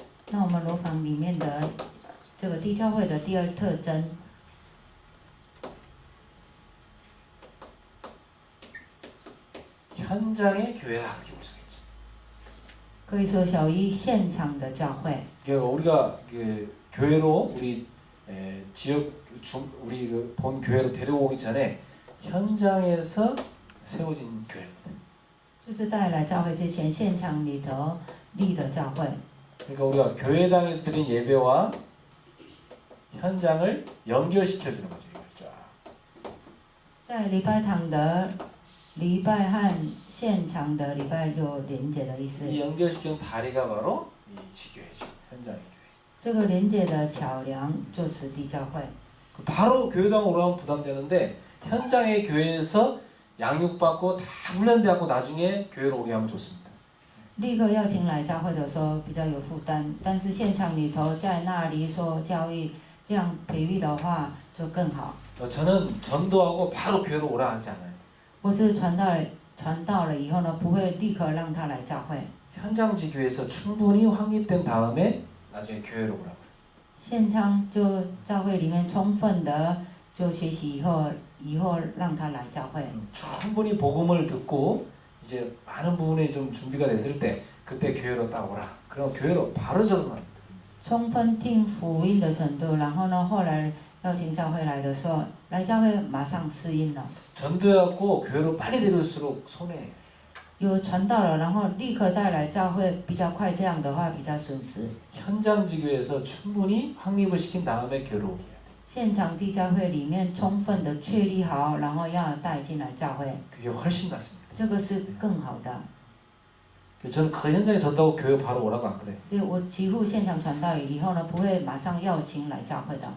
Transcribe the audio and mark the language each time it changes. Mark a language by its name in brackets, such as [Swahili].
[Chinese] 那我们楼房里面的这个地教会的第二特征， [Korean] 현장의 교회라 이렇게 볼 수가 있죠. [Chinese] 可以说小于现场的教会。 [Korean] 그러니까 우리가 그 교회로 우리 지역 우리 그 본 교회로 데려오기 전에 현장에서 세워진 교회입니다. [Chinese] 就是带来教会之前，现场里头立的教会。 [Korean] 그러니까 우리가 교회당에서 드린 예배와 현장을 연결시켜 주는 거죠. 이걸 쫙. [Chinese] 在礼拜堂的礼拜和现场的礼拜就连接的意思。 [Korean] 이 연결시키는 다리가 바로 이 지교회죠. 현장의 교회. [Chinese] 这个连接的桥梁就是地教会。 [Korean] 바로 교회당 오라면 부담되는데 현장의 교회에서 양육받고 다 훈련되고 나중에 교회로 오게 하면 좋습니다. [Chinese] 立刻要请来教会的时候比较有负担，但是现场里头在那里受教育，这样培育的话就更好。 [Korean] 저는 전도하고 바로 교회로 오라 하지 않아요. [Chinese] 或是传到了以后呢，不会立刻让他来教会。 [Korean] 현장 지교에서 충분히 확립된 다음에 나중에 교회로 오라고. [Chinese] 现场就教会里面充分的就学习以后让他来教会。 [Korean] 충분히 복음을 듣고 이제 많은 부분이 좀 준비가 됐을 때 그때 교회로 딱 오라. 그럼 교회로 바로 적응합니다. [Chinese] 充分听福音的程度，然后呢，后来邀请教会来的时候，来教会马上适应了。 [Korean] 전도해갖고 교회로 빨리 데려올수록 손해예요. [Chinese] 有传到了，然后立刻再来教会比较快，这样的话比较损失。 [Korean] 현장 지교에서 충분히 확립을 시킨 다음에 교회로 오게 해요. [Chinese] 现场地教会里面充分的确立好，然后要带进来教会， [Korean] 그게 훨씬 낫습니다. [Chinese] 这个是更好的。 [Korean] 저는 그 현장에 전도하고 교회 바로 오라고 안 그래요. [Chinese] 所以我几乎现场传道以后呢，不会马上邀请来教会的。